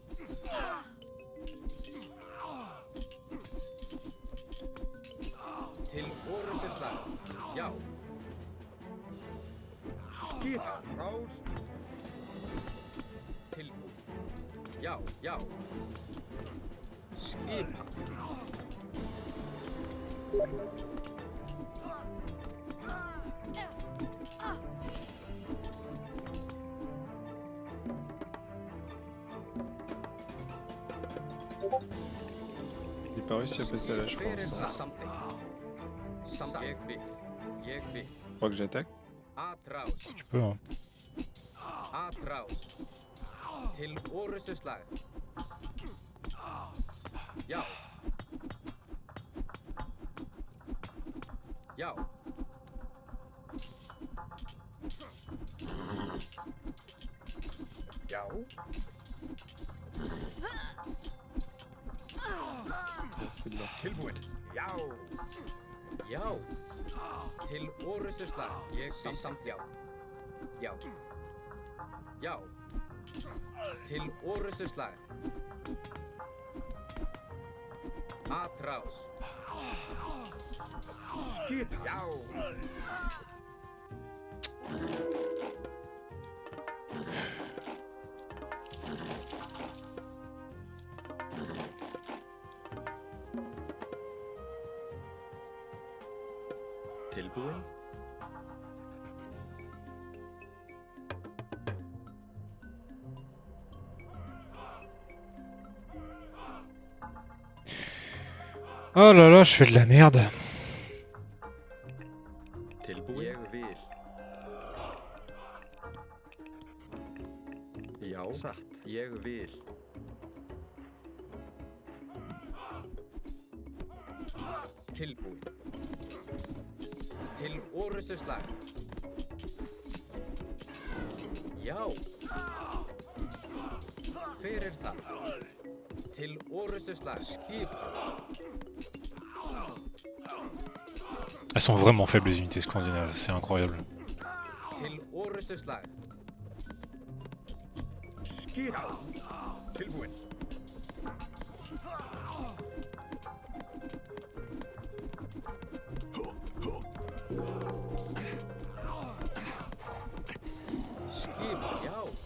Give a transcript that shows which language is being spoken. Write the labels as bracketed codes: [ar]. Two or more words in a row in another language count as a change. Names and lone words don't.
[is] Til orustu slag. Já. Skipan rás. Tilbúin. Já. Já. Skipan. [fr] J'ai pas réussi à passer à la je [is] Hver er [fr] pense. [is] það? Something. Ég vil. Ég vil. [fr] Je crois que j'attaque. [is] Atrás. [fr] Tu peux, hein. [is] Atrás. Til orustu slag. Já. Já. Já. [fr] C'est là. [is] Tilbúin. Já. Já. Til orustu slag. Ég vil. Samt já. Já. Já. Til orustu slag. Atrás. Skipan. Já. Tilbúin. [fr] Oh là là, je fais de la merde. [is] Tilbúin. Ég vil. Já. Satt. Ég vil. Tilbúin. Til orustu slag. Já. Hver er það? Til orustu slag. Skipan. [fr] Elles sont vraiment faibles les unités scandinaves, c'est incroyable. [is] Til orustu slag. Skipan. Tilbúin. Skipan. Já.